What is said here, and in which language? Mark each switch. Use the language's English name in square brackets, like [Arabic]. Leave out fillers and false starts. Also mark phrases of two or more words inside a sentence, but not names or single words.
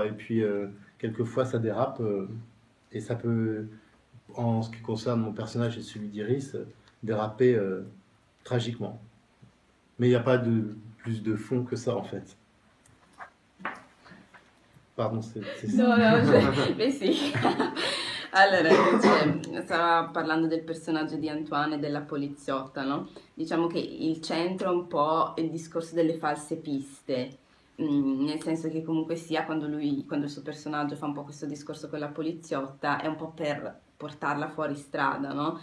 [French] Et puis quelquefois ça dérape et ça peut, en ce qui concerne mon personnage et celui d'Iris, déraper tragiquement. Mais il n'y a pas plus de fond que ça en fait. Pardon, c'est [Italian] No, beh sì. Allora, stava parlando del personaggio di Antoine e della poliziotta, no? Diciamo che il centro è un po' il discorso delle false piste, nel senso che comunque sia quando il suo personaggio fa un po' questo discorso con la poliziotta, è un po' per portarla fuori strada, no?